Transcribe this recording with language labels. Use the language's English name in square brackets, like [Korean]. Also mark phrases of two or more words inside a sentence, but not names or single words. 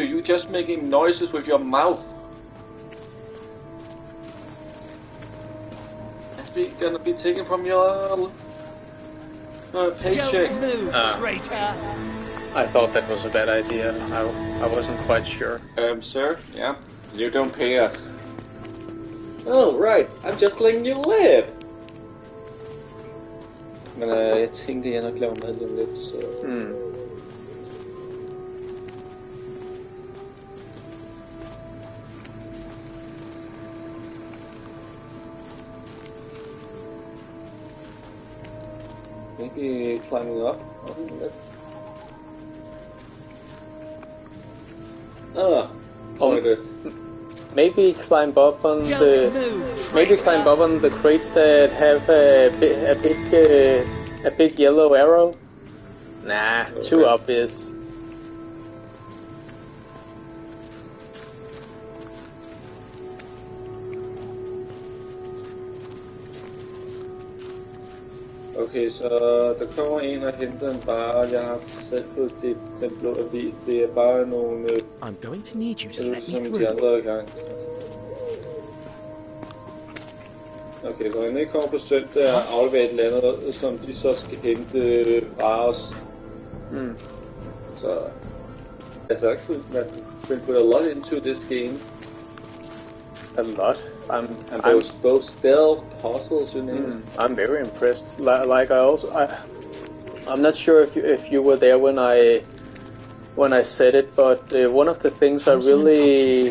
[English] You're just making noises with your mouth. That's gonna be taken from your paycheck. Don't move, traitor. I thought that was a bad idea. I wasn't quite sure. Sir? Yeah? You don't pay us. Oh, right. I'm just letting you live. [Danish] Men jeg tænkte, jeg nok laver mad lige om lidt, så... [English] Maybe climbing up on it. Pointers. Maybe climb up on the crates that have a big yellow arrow. Nah, too obvious. [Danish] Okay, så der kommer en og henter en bare. Jeg har selv fået den blå avis. Det er bare nogle... [English] I'm going to need you to let me [Danish] som [English] through. [Danish] de andre gang. Okay, så når jeg kommer på søndag og afleverer et eller andet, som de så skal hente fra os. Så... Altså, [English] actually, man put a lot into this game. A lot. And those both stealth puzzles, you know. I'm very impressed. I'm not sure if you were there when I said it, but one of the things I really